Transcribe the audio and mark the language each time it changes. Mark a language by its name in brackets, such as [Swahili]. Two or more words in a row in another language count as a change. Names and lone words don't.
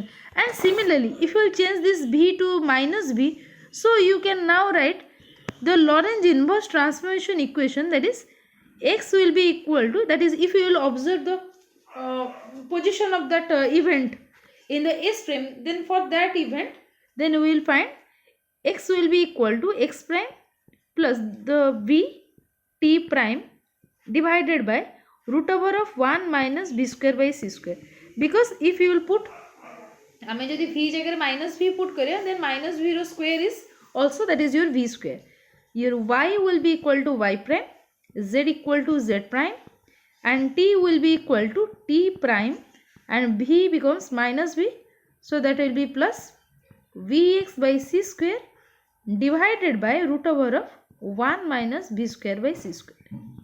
[English] And similarly, if you will change this b to minus b, so you can now write the Lorentz inverse transformation equation, that is x will be equal to, that is if you will observe the position of that event in the s frame, then for that event then we will find x will be equal to x prime plus the v t prime divided by root over of 1 minus b square by c square. Because if you will put, [Odia] ଆମେ ଯଦି [English] v जगह minus v put करें, then minus v रो square is also, that is your v square. Your y will be equal to y prime, z equal to z prime, and t will be equal to t prime, and v becomes minus v, so that will be plus vx by c square divided by root over of 1 minus b square by c square.